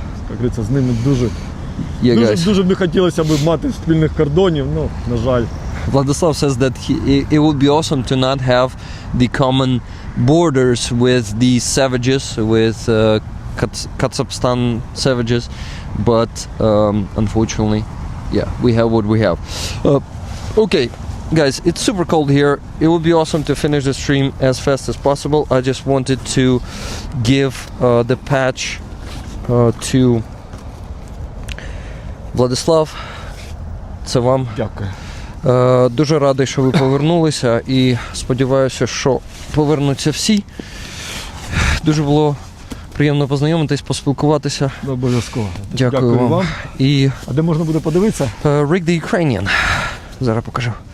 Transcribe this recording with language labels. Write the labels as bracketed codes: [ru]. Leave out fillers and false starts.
[uk] Як говориться, з ними дуже б не хотілося б мати спільних кордонів, ну, на жаль. [en] Vladislav says that it would be awesome to not have the common borders with these savages, with Kazakhstan savages, but unfortunately, yeah, we have what we have. Okay, guys, it's super cold here. It would be awesome to finish the stream as fast as possible. I just wanted to give the patch to Владислав, [uk] це вам. Дякую. Дуже радий, що ви повернулися, і сподіваюся, що повернуться всі. Дуже було приємно познайомитись, поспілкуватися. Обов'язково. Дякую вам. І... А де можна буде подивитися? Rick the Ukrainian. Зараз покажу.